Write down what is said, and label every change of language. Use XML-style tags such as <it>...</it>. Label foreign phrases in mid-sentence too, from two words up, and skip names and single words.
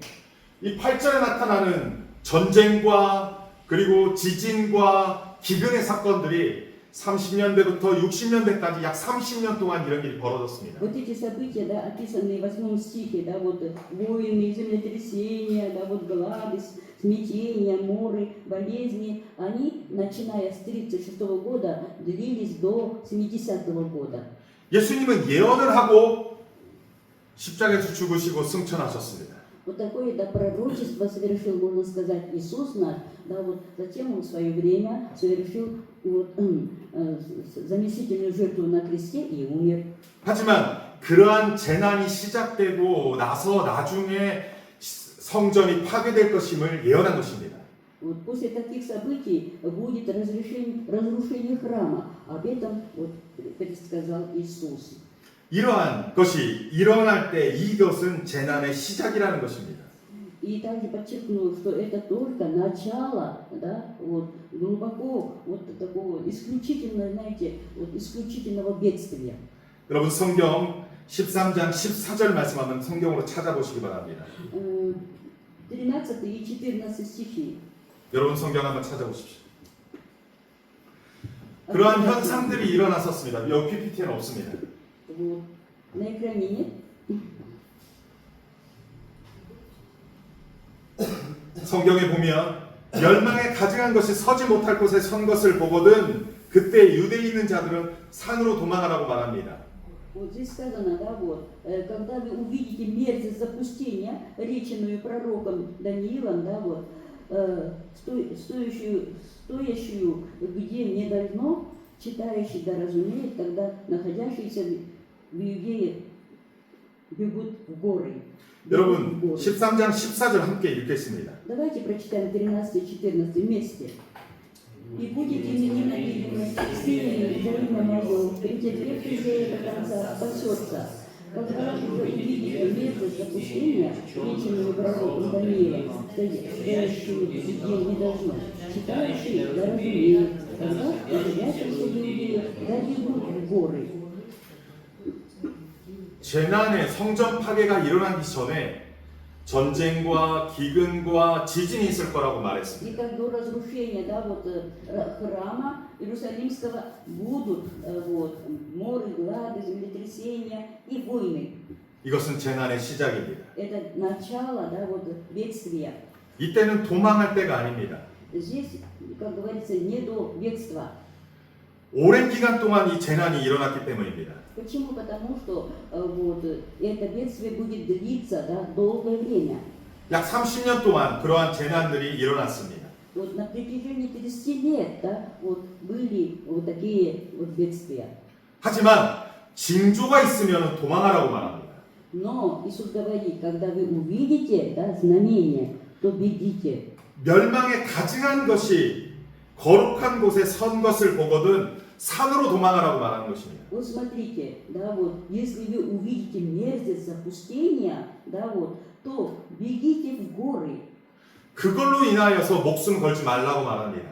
<ko>이 8절에 나타나는 전쟁과 그리고 지진과 기근의 사건들이 30년대부터 60년대까지 약 30년 동안 이런 일이 벌어졌습니다.</ko> <ru>Вот эти события, да, описанные в 8 стихе, да, вот войны, землетрясения, да, вот глады, смятения, моры, болезни, они, начиная с 36 года, длились до 70-го года.</ru> <ko>예수님은 예언을 하고 십자가에서 죽으시고 승천하셨습니다.</ko> <ru>Вот такое, да, пророчество совершил, можно сказать, Иисус наш, да, вот затем Он в свое время совершил вот, заместительную жертву на кресте и умер.</ru> <ko>하지만 그러한 재난이 시작되고 나서 나중에 성전이 파괴될 것임을 예언한 것입니다.</ko> <ru>Вот после таких событий будет разрушение храма. Об этом вот предсказал Иисус.</ru> <ko>이러한 것이 일어날 때 이것은 재난의 시작이라는 것입니다.</ko> <ru>И также подчеркнул, что это только начало, да, вот, глубоко вот такого исключительного, знаете, вот исключительного бедствия.</ru> <ko>여러분 성경 13장 14절 말씀 한번 성경으로 찾아보시기 바랍니다.</ko> <ru>13 и 14 стихи.</ru> <ko>여러분 성경 한번 찾아보십시오. 그러한 현상들이 일어났었습니다. 여기 PPT에는 없습니다.</ko> <ru>Вот. На экране нет?</ru> <ko>성경에 보면 멸망에 가증한 것이 서지 못할 곳에 선 것을 보거든 그때 유대에 있는 자들은 산으로 도망하라고 말합니다.</ko> <ru>Вот здесь сказано, да, вот, когда вы увидите мерзость запустения, реченную пророком Даниилом, да, вот, стоящую, где не должно, читающий да разумеет, тогда находящийся в Иудее бегут в горы.</ru> <ko>여러분</ko> <ru>Бегут в горы.</ru> <ko>13장 14절 함께 읽겠습니다.</ko> <ru>Давайте прочитаем 13 и 14 вместе. «И будете мне ненавидимы всеми за имя мое, претерпев же до конца спасется. Когда же вы увидите мерзость запустения, вечными пророком Даниилом, стоящими где не должно, читающие да разумеют, тогда ожидавшиеся иудеи да бегут в горы».</ru> <ko>재난의 성전 파괴가 일어나기 전에 전쟁과 기근과 지진이 있을 거라고</ko> <ru>И</ru> <ko>말했습니다.</ko> <ru>как до разрушения храма Иерусалимского будут моры, глады, землетрясения и войны.</ru> <ko>이것은 재난의 시작입니다.</ko> <ru>Это начало бедствия.</ru> <ko>이때는 도망할 때가 아닙니다.</ko> <ru>Здесь, как говорится, не до бедства.</ru> <ko>오랜 기간 동안 이 재난이 일어났기 때문입니다.</ko> <ru>Почему? Потому что это бедствие будет длиться долгое время.</ru> <ko>약 30년 동안 그러한 재난들이 일어났습니다.</ko> <ru>Вот на протяжении 30 лет были такие бедствия.</ru> <ko>하지만 징조가 있으면 도망하라고 말합니다.</ko> <ru>Но Иисус говорит, когда вы увидите знамение, то бегите.</ru> <ko>멸망에 가증한 것이 거룩한 곳에 선 것을 보거든 산으로 도망하라고 말하는 것입니다.</ko> <ru>Вот смотрите, если вы увидите мерзость запустения, то бегите в горы.</ru> <ko>그걸로 인하여서 목숨 걸지 말라고 말합니다.</ko>